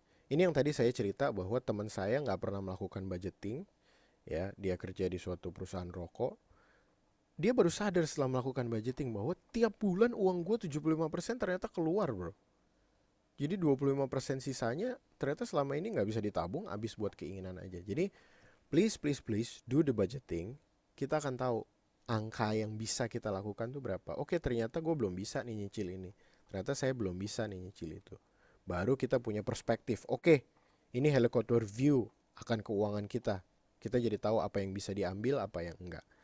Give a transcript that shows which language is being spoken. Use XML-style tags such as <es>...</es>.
<id>Ini yang tadi saya cerita bahwa teman saya nggak pernah melakukan budgeting, ya dia kerja di suatu perusahaan rokok. Dia baru sadar setelah melakukan budgeting bahwa tiap bulan uang gue 75% ternyata keluar bro. Jadi 25% sisanya ternyata selama ini nggak bisa ditabung, habis buat keinginan aja. Jadi</id> <en>please do the budgeting.</en> <id>Kita akan tahu angka yang bisa kita lakukan tuh berapa. Oke ternyata gue belum bisa nih nyicil ini. Ternyata saya belum bisa nih nyicil itu. Baru kita punya perspektif. Oke ini helicopter view akan keuangan kita. Kita jadi tahu apa yang bisa diambil, apa yang enggak.</id>